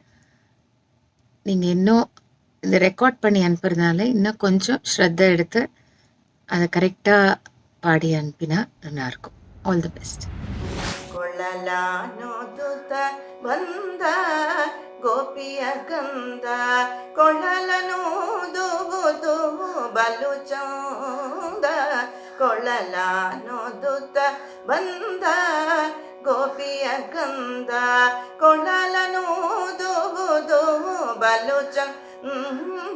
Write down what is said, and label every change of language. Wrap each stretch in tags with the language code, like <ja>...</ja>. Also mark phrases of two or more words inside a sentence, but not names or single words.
<ta>நீங்கள் இன்னும் இந்த ரெக்கார்ட் பண்ணி அனுப்புறதுனால இன்னும் கொஞ்சம் ஸ்ரத்தை எடுத்து அதை கரெக்டாக பாடி அனுப்பினா நல்லாயிருக்கும்.</ta> <en>all the best.</en> <kn>ಕೊಳ್ಳಲಾನುದುತ ಬಂದ ಗೋಪಿಯ ಕಂದ, ಕೊಳ್ಳಲನೂದುವುದು ಬಲು ಚಂದ. ಕೊಳ್ಳಲಾನುದುತ ಬಂದ ಗೋಪಿಯ ಕಂದ, ಕೊಳ್ಳಲನೂದುವುದು ಬಲು ಚಂದ.</kn>